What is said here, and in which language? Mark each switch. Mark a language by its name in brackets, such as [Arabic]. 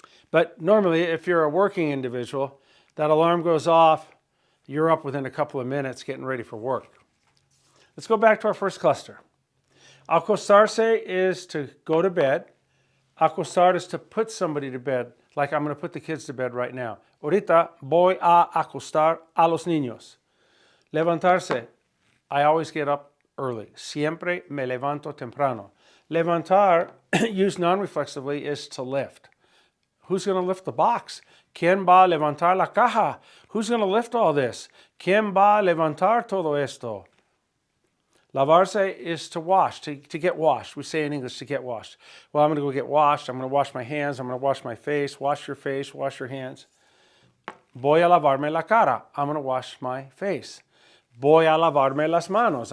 [English] But normally, if you're a working individual, that alarm goes off, you're up within a couple of minutes getting ready for work. Let's go back to our first cluster. Acostarse is to go to bed. Acostar is to put somebody to bed, like I'm going to put the kids to bed right now. [Spanish] Ahorita voy a acostar a los niños. [English] Levantarse, I always get up early. [Spanish] Siempre me levanto temprano. [English] Levantar, used non-reflexively, is to lift. Who's going to lift the box? [Spanish] ¿Quién va a levantar la caja? [English] Who's going to lift all this? [Spanish] ¿Quién va a levantar todo esto? [English] Lavarse is to wash, to get washed. We say in English to get washed. Well, I'm going to go get washed. I'm going to wash my hands. I'm going to wash my face. Wash your hands. [Spanish] Voy a lavarme la cara. [English] I'm going to wash my face. [Spanish] Voy a lavarme las manos.